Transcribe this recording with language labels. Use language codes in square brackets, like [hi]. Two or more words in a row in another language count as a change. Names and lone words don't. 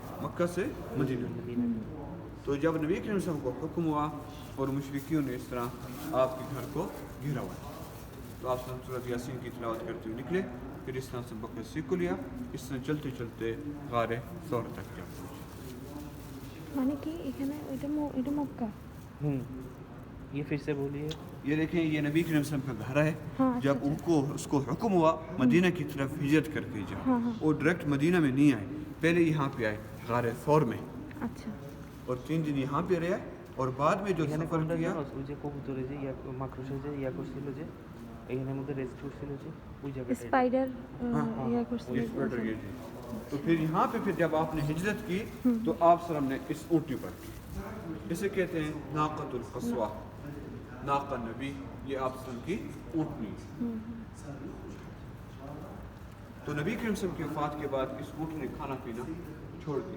[ur] مکہ سے مدینہ. تو جب نبی کریم [ar] صلی اللہ علیہ وسلم [ur] کو حکم ہوا اور مشرکیوں نے اس طرح آپ کے گھر کو گھیرا ہوا، تو آپ سورۃ یاسین کی تلاوت کرتے ہوئے نکلے. پھر اس طرح سے بکر سیکھ کو لیا، اس طرح چلتے چلتے غار ثور تک جا پہنچے. [bn] মানে কি এখানে এটা মক্কা. [ur] یہ پھر سے بولیے. یہ دیکھیں یہ نبی کریم [ar] صلی اللہ علیہ وسلم [ur] کا گھر ہے. ہاں. جب ان کو اس کو حکم ہوا مدینہ کی طرف ہجرت کر کے جاؤ، ہاں ہاں. وہ ڈائریکٹ مدینہ میں نہیں آئے، پہلے یہاں پہ آئے غار ثور میں [bn] আচ্ছা. [ur] اور 3 دن یہاں پہ رہے اور بعد میں جو [bn] এখানে [ur] سفر [bn] কোনটা [ur] کیا [bn] ওই যে কবুতরে যে মাকড়সা যে ইয়া করছিল যে এখানের মধ্যে রেস্ট করছিল যে ওই জায়গাটা স্পাইডার [ur] ہاں، [bn] ইয়া করছিল. [ur] یہ اسپیڈر یہ تھی. تو پھر یہاں پہ پھر جب آپ نے ہجرت کی تو آپ [ar] صلی اللہ علیہ وسلم [ur] نے اس اونٹنی پر کی. اسے کہتے ہیں [ar] ناقۃ القصوہ، [ur] ناقہ نبی، یہ آپ [ar] صلی اللہ علیہ وسلم [ur] کی اونٹنی. تو نبی کریم [ar] صلی اللہ علیہ وسلم [ur] کی وفات کے بعد اس اونٹنی نے کھانا پینا چھوڑ دیا.